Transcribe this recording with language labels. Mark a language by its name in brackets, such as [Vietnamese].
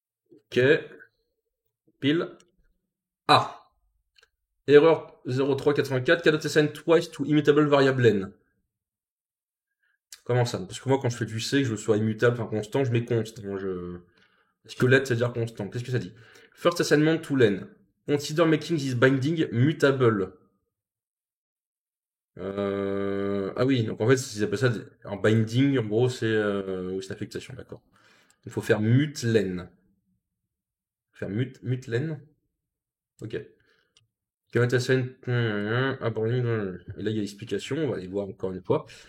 [French] Ok, pile. Ah! [English] Erreur 0384, cannot assign twice to immutable variable n. [French] Comment ça? Parce que moi, quand je fais du C, que je sois immutable, enfin constant, je mets const. Moi, est-ce que let, c'est-à-dire constant? Qu'est-ce que ça dit? [English] First assignment to len. Consider making this binding mutable. [French] Ah oui, donc en fait, ils appellent ça un binding, en gros, oui, c'est l'affectation, d'accord. Il faut faire mut len. Faire mut len? Ok. [English] Cannot assign. [French] Ah, bon, et là, il y a l'explication, on va aller voir encore une fois.